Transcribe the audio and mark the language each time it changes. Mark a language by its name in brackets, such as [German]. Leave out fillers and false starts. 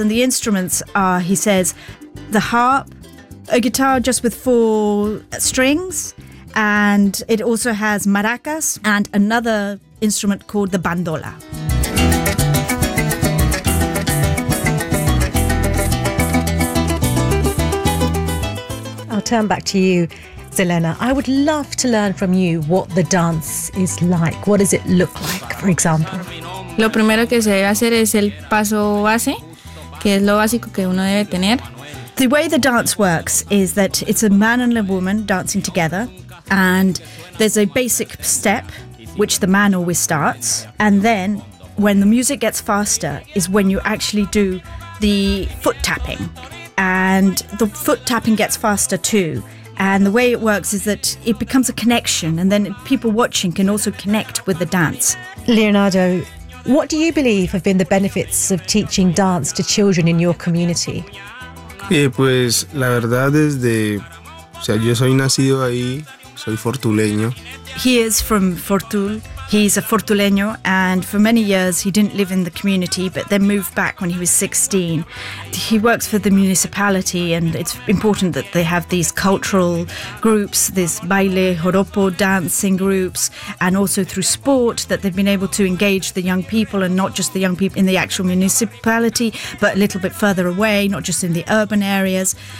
[English] And the instruments are, he says, the harp, a guitar just with 4 strings, and it also has maracas and another instrument called the bandola. I'll turn back to you, Zelena. I would love to learn from you what the dance is like. What does it look like, for example? [Spanish] Lo primero que se debe hacer es el paso base, que es lo básico que uno debe tener. [English] The way the dance works is that it's a man and a woman dancing together, and there's a basic step, which the man always starts, and then when the music gets faster is when you actually do the foot tapping. And the foot tapping gets faster too. And the way it works is that it becomes a connection, and then people watching can also connect with the dance. Leonardo, what do you believe have been the benefits of teaching dance to children in your community? [Spanish] Pues la verdad es de, o sea, yo soy nacido ahí, soy fortuleño. [English] He is from Fortul. He's a Fortuleño, and for many years he didn't live in the community, but then moved back when he was 16. He works for the municipality, and it's important that they have these cultural groups, this baile, joropo dancing groups, and also through sport that they've been able to engage the young people, and not just the young people in the actual municipality, but a little bit further away, not just in the urban areas.